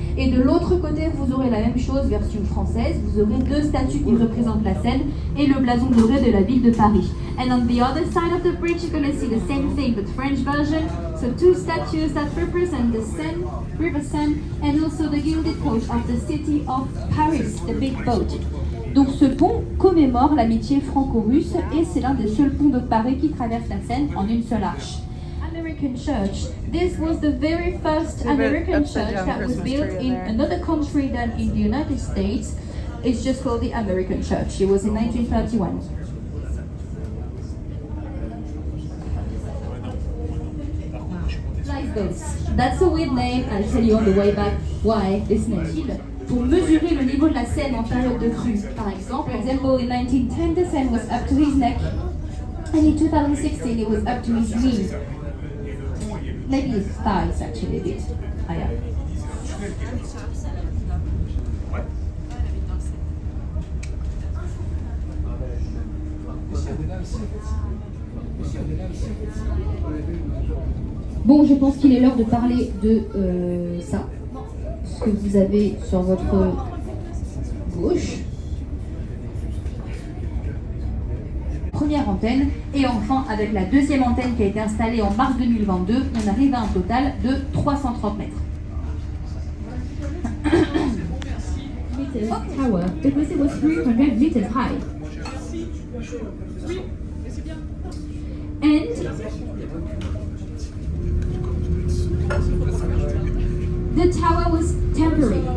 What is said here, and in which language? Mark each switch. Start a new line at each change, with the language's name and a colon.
French: Et de l'autre côté, vous aurez la même chose, version française. Vous aurez 2 statues qui représentent la Seine et le blason doré de la ville de Paris.
English: And on the other side of the bridge, you're going to see the same thing, but French version. So 2 statues that represent the Seine, River Seine, and also the gilded coat of the city of Paris, the big boat.
French: Donc ce pont commémore l'amitié franco-russe et c'est l'un des seuls ponts de Paris qui traverse la Seine en une seule arche.
English: American Church. This was the very first American church that was built in another country than in the United States. It's just called the American Church. It was in 1931. Boats. That's a weird name. I'll tell you on the way back why this name.
French: Pour mesurer le niveau de la Seine en période de crue. Par exemple,
English: in 1910 the Seine was up to his neck, and in 2016 it was up to his knees. Maybe his thighs actually a bit higher.
French: Bon, je pense qu'il est l'heure de parler de ça, ce que vous avez sur votre gauche. Première antenne, et enfin avec la deuxième antenne qui a été installée en mars 2022, on arrive à un total de 330 mètres.
English: Tower, because it was 300 meters high. And the tower was temporary.